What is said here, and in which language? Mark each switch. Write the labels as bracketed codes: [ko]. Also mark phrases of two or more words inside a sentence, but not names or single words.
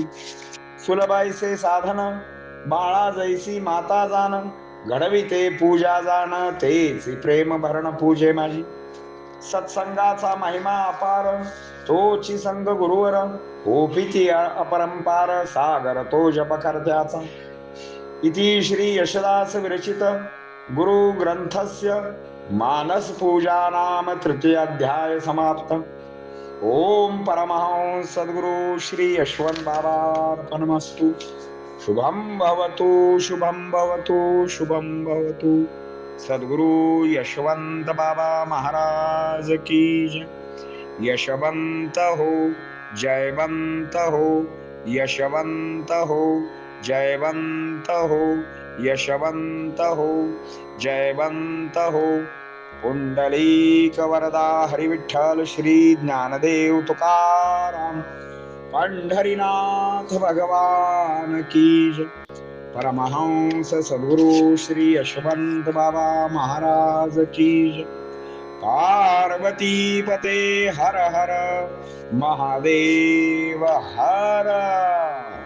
[mr] सुलभाईसे साधन बाळा जैसी माता जाण, घडविते पूजा जाण तेच प्रेम भरण पूजे माझी. सत्संगाचा महिमा अपार, तोची संग गुरुवर, ओपिती अपरंपार सागर तो जप करत्याचा. [sa] इति श्री यशदास विरचित गुरु ग्रंथस्य मानस पूजा नाम तृतीय अध्याय समाप्त. ओम परमहंस सद्गुरु श्री यशवंत बाबार्पणमस्तु. शुभम भवतु शुभम भवतु शुभम भवतु. [hi] सद्गुरु यशवंत बाबा महाराज की जय. [mr] यशवंत हो, जयवंत हो, यशवंत हो, जयवंत हो, यशवंत हो, जयवंत हो. [hi] पुंडलीक वरदा हरिविठ्ठल श्री ज्ञानदेव तुकाराम पंढरीनाथ भगवान की जय. परमहंस सद्गुरु श्री यशवंत बाबा महाराज की जय. [sa] पार्वती पते हर हर महादेव हर.